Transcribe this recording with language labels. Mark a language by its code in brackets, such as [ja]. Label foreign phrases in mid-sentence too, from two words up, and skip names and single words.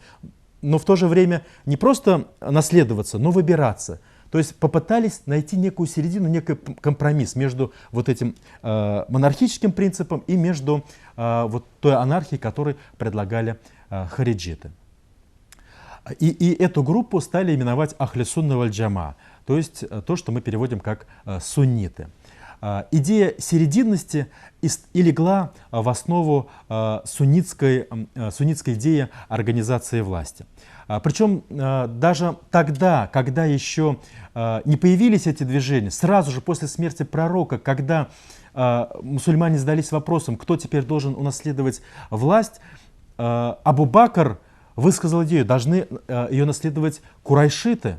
[ru] Но в то же время не просто наследоваться, но выбираться. То есть попытались найти некую середину, некий компромисс между вот этим монархическим принципом и между вот той анархией, которую предлагали хариджиты. И эту группу стали именовать [ar] أهل السنة والجماعة, [ru] то есть то, что мы переводим как сунниты. Идея серединности и легла в основу суннитской идеи организации власти. Причем даже тогда, когда еще не появились эти движения, сразу же после смерти пророка, когда мусульмане задались вопросом, кто теперь должен унаследовать власть, Абу Бакр высказал идею, должны ее наследовать курайшиты.